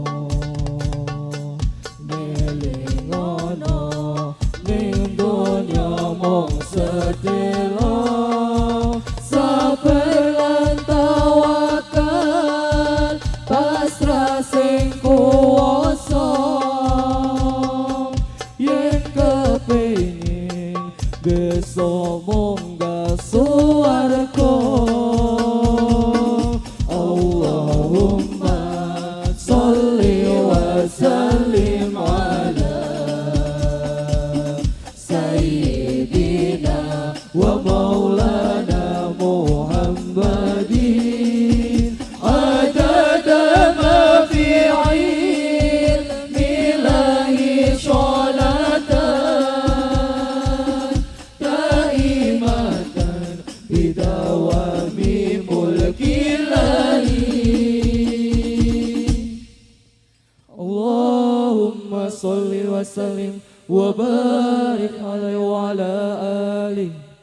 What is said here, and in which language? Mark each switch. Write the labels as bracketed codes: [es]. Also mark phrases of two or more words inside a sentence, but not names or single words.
[jv] nelingono ning donya mung sedelo, sabar lan tawakal pasrah sing kuwasa, Beso munggah suwarga. [ar] اللهم صل وسلم على سيدنا ومولانا محمد عدد ما في علم الله صلاة بدوام ملك الله. اللهم صل وسلم وبارك عليه وعلى آله.